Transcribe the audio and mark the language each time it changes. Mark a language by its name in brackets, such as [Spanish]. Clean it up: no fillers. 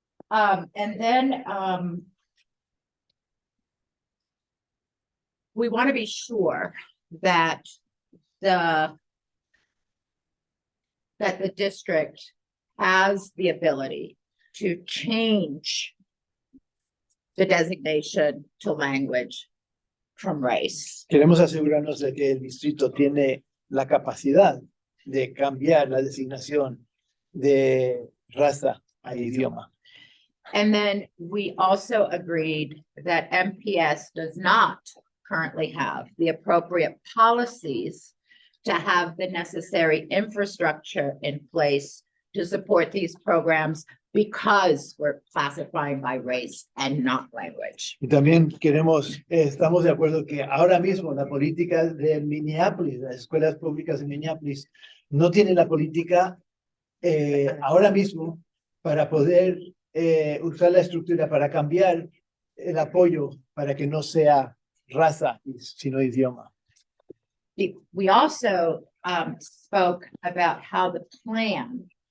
[English] And then we want to be sure that the district has the ability to change the designation to language from race. [Spanish] Queremos asegurarnos de que el distrito tiene la capacidad de cambiar la designación de raza a idioma. [English] And then we also agreed that MPS does not currently have the appropriate policies to have the necessary infrastructure in place to support these programs because we're classifying by race and not language. [Spanish] Y también estamos de acuerdo que ahora mismo la política de Minneapolis, las escuelas públicas de Minneapolis, no tienen la política ahora mismo para poder usar la estructura para cambiar el apoyo para que no sea raza, sino idioma. [English] We also spoke about how the plan